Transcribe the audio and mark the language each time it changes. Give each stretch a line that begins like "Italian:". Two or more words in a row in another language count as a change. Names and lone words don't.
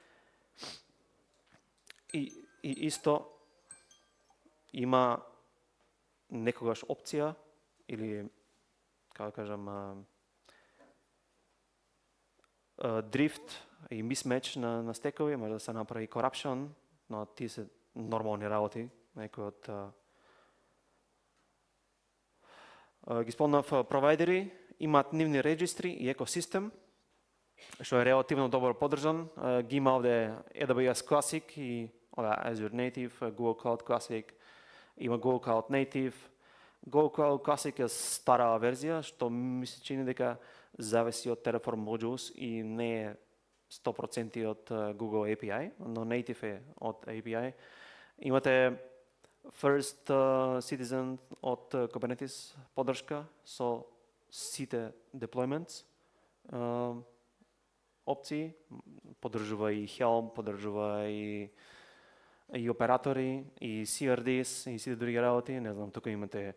Macedonian: И исто има некогаш опција или, како да кажам, дрифт и mismatch на стекови, може да се направи corruption, но тие се нормални работи, некои од ги спомнав провайдери, имаат нивни регистри и екосистем, што е релативно добро поддржан. Ги има овде AWS Classic и Azure Native, Google Cloud Classic, има Google Cloud Native. Google Cloud Classic е стара верзија, што ми се чини дека зависи од Terraform modules и не е 100% од Google API, но Native е од API. Имате
English: First Citizen
Macedonian: од Kubernetes поддршка со сите deployments опции, поддржува и Helm, поддржува и оператори, и CRDs, и сите други работи, не знам, тука имате.